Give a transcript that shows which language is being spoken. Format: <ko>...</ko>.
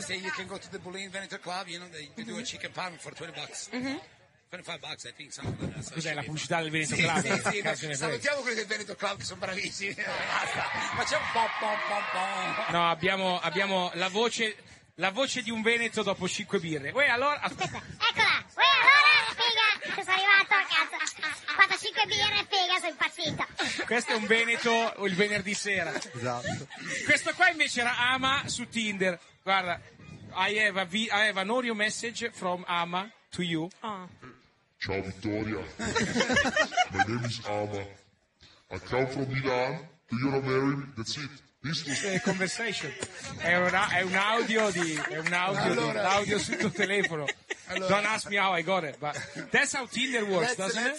<en>Say you can go to the Bulin Veneto Club, you know, they do a chicken parm for 20 bucks. Mm-hmm. 25 bucks, I think, something like that.</en> <it>Cos'è la pubblicità del Veneto Club? Salutiamo quelli del Veneto Club che sono bravissimi. Basta. Facciamo pom. No, abbiamo la voce... La voce di un veneto dopo 5 birre. Uè, allora... Aspetta, eccola. Uè, allora, figa, sono arrivato a casa. Quando 5 birre, figa, sono impazzito. Questo è un veneto il venerdì sera. Esatto. Questo qua invece era Ama su Tinder. Guarda,</it> <en>I have an audio message from Ama to you. Oh.</en> <it>Ciao,</it> <en>Vittoria. My name is Ama. I come from Milan. Do you know Mary? That's it. Conversation.</en> <it>È un audio allora, l'audio sul tuo telefono. Allora,</it> <en>don't ask me how I got it, but that's how Tinder works, doesn't it?</en>